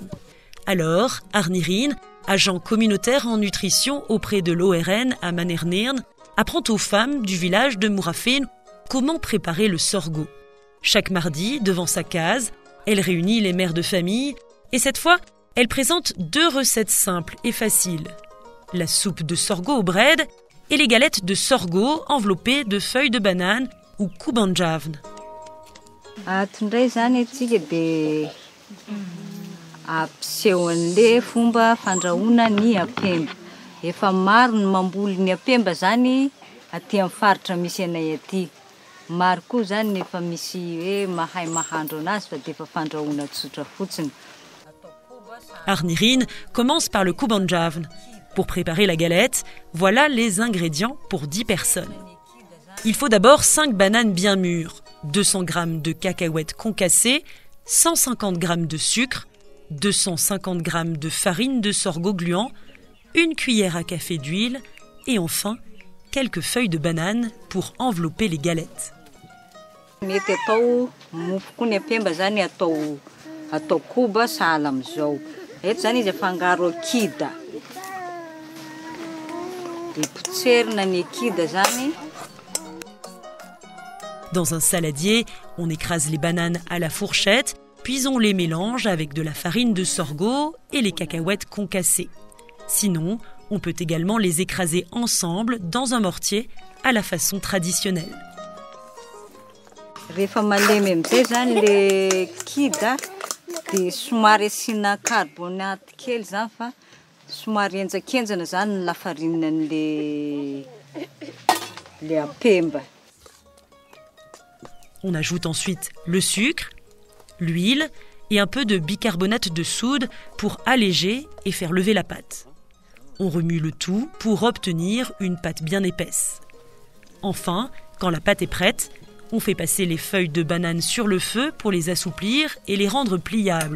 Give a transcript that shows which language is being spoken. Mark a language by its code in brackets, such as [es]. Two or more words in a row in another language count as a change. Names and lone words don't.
[fr] Alors, Arnirin, agent communautaire en nutrition auprès de l'ORN à Manernirn, apprend aux femmes du village de Mourafine comment préparer le sorgho. Chaque mardi, devant sa case, elle réunit les mères de famille et cette fois, elle présente 2 recettes simples et faciles. La soupe de sorgho au bread et les galettes de sorgho enveloppées de feuilles de banane ou kubanjavn. [mg] Efa maro ny mamboly ny apemba zany aty amin'ny faritra misy anay aty. Maro koa zany efa misy hoe mahay mahandro anazy fa defa fandrahoana tsotra fotsiny. [fr] Arnirin commence par le kubanjavn. Pour préparer la galette, voilà les ingrédients pour 10 personnes. Il faut d'abord 5 bananes bien mûres, 200 g de cacahuètes concassées, 150 g de sucre, 250 g de farine de sorgho gluant, 1 cuillère à café d'huile et enfin quelques feuilles de banane pour envelopper les galettes. [mg] Mety atao mofo koa ny apemba zany atao koba sahala am'izao. Eto zany izy afangaro kida. Potserina ny kida zany. [fr] Dans un saladier, on écrase les bananes à la fourchette, puis on les mélange avec de la farine de sorgho et les cacahuètes concassées. Sinon, on peut également les écraser ensemble dans un mortier à la façon traditionnelle. [mg] Rehefa malemy am'zay zany le kida de somary asina carbonate kely zany fa somary enjakenjana zany la farinan'le apemba. [fr] On ajoute ensuite le sucre, l'huile et un peu de bicarbonate de soude pour alléger et faire lever la pâte. On remue le tout pour obtenir une pâte bien épaisse. Enfin, quand la pâte est prête, on fait passer les feuilles de banane sur le feu pour les assouplir et les rendre pliables.